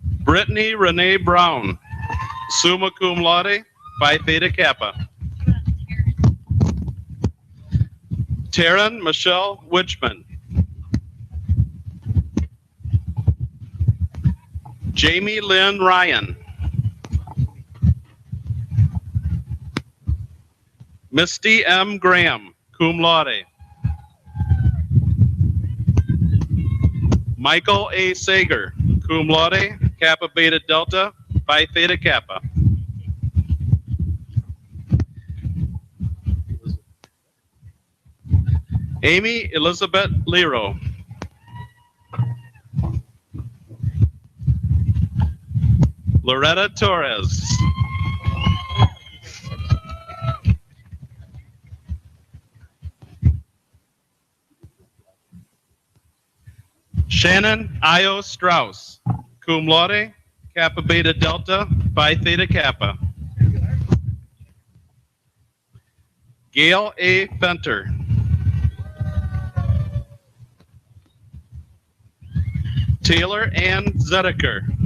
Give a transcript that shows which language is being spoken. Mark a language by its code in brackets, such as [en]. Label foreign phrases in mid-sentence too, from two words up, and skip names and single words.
[en] Brittany Renee Brown, [la] summa cum laude, [en] Phi Theta Kappa. Taryn Michelle Witchman. Jamie Lynn Ryan. Misty M. Graham, [la] cum laude. [en] Michael A. Sager, [la] cum laude, [en] Kappa Beta Delta, Phi Theta Kappa. Amy Elizabeth Lero. Loretta Torres. Shannon Io Strauss, [la] cum laude, [en] Kappa Beta Delta, Phi Theta Kappa. Gail A. Fenter. Taylor Ann Zedeker.